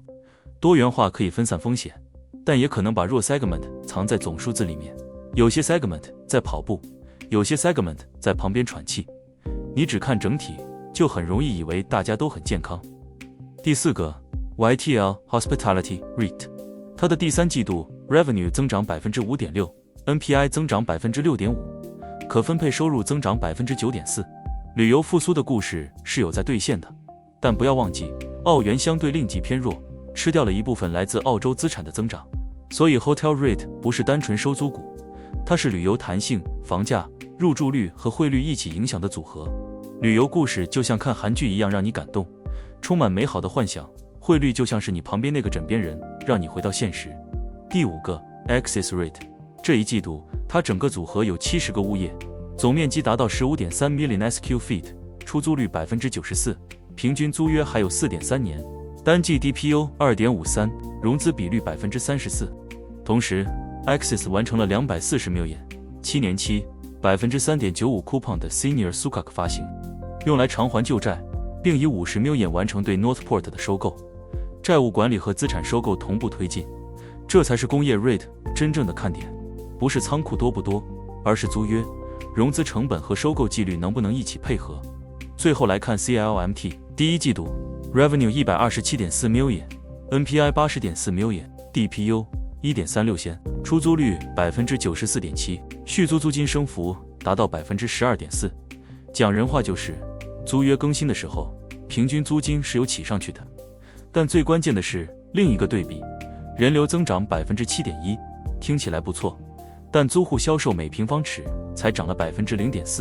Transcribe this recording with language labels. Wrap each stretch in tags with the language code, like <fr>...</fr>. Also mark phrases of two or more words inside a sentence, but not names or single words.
<zh>多元化可以分散風險，但也可能把弱 segment 藏在總數字裡面。有些 segment 在跑步，有些 segment 在旁邊喘氣，你只看整體就很容易以為大家都很健康。第四個 YTL Hospitality REIT， 它的第三季度 revenue 增長 5.6%， NPI 增長 6.5%， 可分配收入增長 9.4%。旅遊復甦的故事是有在兌現的，但不要忘記澳元相對令吉偏弱，吃掉了一部分來自澳洲資產的增長。所以</zh> <en>Hotel REIT</en> <zh>不是單純收租股，它是旅遊彈性、房價、入住率和匯率一起影響的組合。旅遊故事就像看韓劇一樣讓你感動，充滿美好的幻想。匯率就像是你旁邊那個枕邊人，讓你回到現實。第五個 Axis REIT， 這一季度它整個組合有70個物業，總面積達到 15.3</zh> <en>million sq feet，</en> <zh>出租率 94%， 平均租約還有 4.3 年，單季 DPO 2.53， 融資比率 34%。同時 Axis 完成了240 million 7年期 3.95 coupon的</zh> <en>Senior Sukuk</en> <zh>發行，用來償還舊債，並以50 million完成對 Northport 的收購。債務管理和資產收購同步推進，這才是工業 REIT 真正的看點，不是倉庫多不多，而是租約、融資成本和收購紀律能不能一起配合。最後來看 CLMT， 第一季度 revenue 127.4 million， NPI 80.4 million， DPU 1.36 仙，出租率 94.7%， 續租租金升幅達到 12.4%。講人話就是租約更新的時候，平均租金是有起上去的。但最關鍵的是另一個對比，人流增長 7.1%， 聽起來不錯，但租戶銷售每平方尺才漲了 0.4%。</zh>